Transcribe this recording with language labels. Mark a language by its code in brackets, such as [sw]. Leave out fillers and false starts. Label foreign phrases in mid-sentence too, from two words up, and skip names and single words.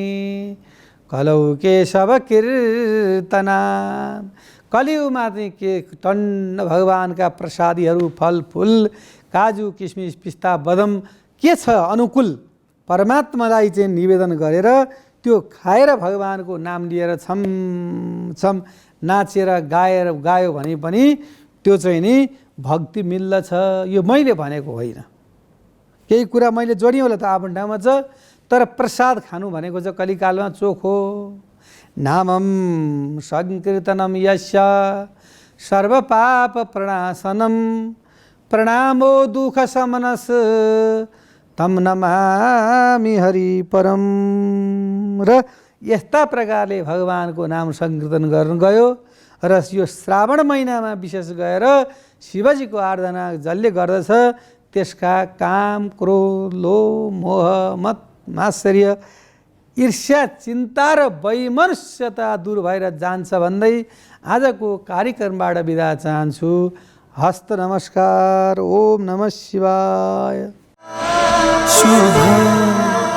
[sa] कलौ केशव कीर्तना, [ne] कलियुगमा चाहिँ के टन्न भगवानका प्रसादीहरू फलफुल काजु किसमिस पिस्ता बदम के छ अनुकूल परमात्मालाई चाहिँ निवेदन गरेर त्यो खाएर भगवानको नाम लिएर छम नाचेर गायो भने पनि त्यो चाहिँ नि भक्ति मिल्दछ यो मैले भनेको होइन। केही कुरा मैले जोडिएँ होला त आफ्नो ठाउँमा छ, तर प्रसाद खानु भनेको चाहिँ कलिकालमा चोखो। [sa] नामम संकीर्तनम यस्य सर्वपाप प्रणाशनम प्रणामो दुःख समनस तम नमामि हरि परम। [ne] र यस्ता प्रकारले भगवानको नाम संकीर्तन गर्न गयो र यो श्रावण महिनामा विशेष गएर शिवजीको आराधना जसले गर्दछ त्यसका काम, क्रोध, लोभ, मोह, मत, मात्सर्य, ईर्ष्या, चिन्ता र वैमनस्यता दूर भएर जान्छ भन्दै आजको कार्यक्रमबाट बिदा चाहन्छु। हस्त नमस्कार। [sa] ओम नमः शिवाय। [ne] शुभ